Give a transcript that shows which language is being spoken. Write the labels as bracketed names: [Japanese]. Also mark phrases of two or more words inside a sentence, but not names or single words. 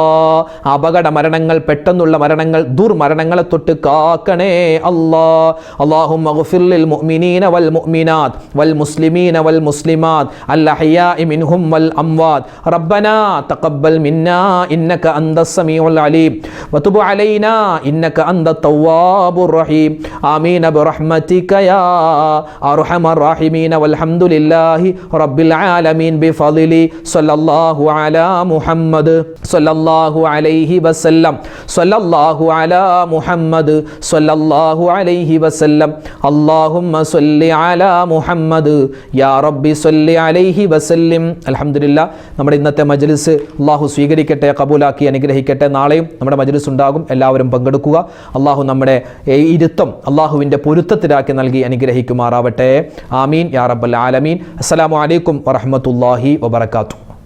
[Malayalam] അപകട മരണങ്ങൾ, പെട്ടെന്നുള്ള മരണങ്ങൾ, ദുർമരണങ്ങളെ തൊട്ട് കാക്കണേ അല്ലാ. [Arabic] اللهم اغفر للمؤمنين والمؤمنات والمسلمين والمسلمات الأحياء منهم والأموات. ربنا تقبل منا إنك أنت السميع العليم وتب علينا إنك أنت التواب الرحيم آمين برحمتك يا أرحم الراحمين والحمد لله رب العالمين بفضله صلى الله على محمد صلى الله عليه وسلم صلى الله على محمد صلى الله عليه وسلم اللهم صل على محمد يا رب صل عليه وسلم. [Malayalam] അൽഹംദുലില്ലാ, നമ്മുടെ ഇന്നത്തെ മജ്ലിസ് അല്ലാഹു സ്വീകരിക്കട്ടെ, കബൂലാക്കി അനുഗ്രഹിക്കട്ടെ. നാളെയും നമ്മുടെ മജ്ലിസ് മജ്ലിസ് ഉണ്ടാകും. എല്ലാവരും പങ്കെടുക്കുക. അള്ളാഹു നമ്മുടെ ഇരുത്തം അള്ളാഹുവിൻ്റെ പൊരുത്തത്തിലാക്കി നൽകി അനുഗ്രഹിക്കുമാറാവട്ടെ. [Arabic] آمين يا رب العالمين. السلام عليكم ورحمة الله وبركاته.